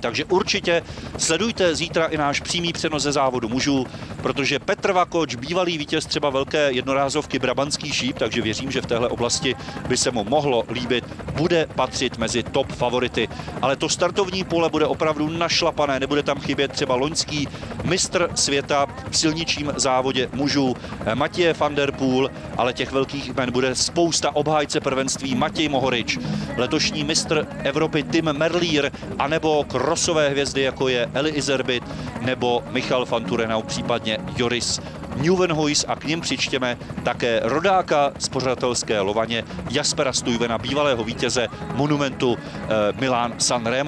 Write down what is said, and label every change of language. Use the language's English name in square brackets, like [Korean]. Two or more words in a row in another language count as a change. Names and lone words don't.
[Czech] Takže určitě sledujte zítra i náš přímý přenos ze závodu mužů, protože Petr Vakoč, bývalý vítěz třeba velké jednorázovky Brabantský šíp, takže věřím, že v téhle oblasti by se mu mohlo líbit, bude patřit mezi top favority. Ale to startovní pole bude opravdu našlapané, nebude tam chybět třeba loňský mistr světa v silničním závodě mužů Matěj van der Poel, ale těch velkých jmen bude spousta, obhájce prvenství Matěj Mohorič, letošní mistr Evropy Tim Merlier, anebo krosové hvězdy, jako je Eli Izerbit nebo Michal van Turenau, případně Joris Nieuwenhuis, a k nim přičtěme také rodáka z pořadatelské Lovaně Jaspera Stuyvena, bývalého vítěze monumentu Milan-San Remo.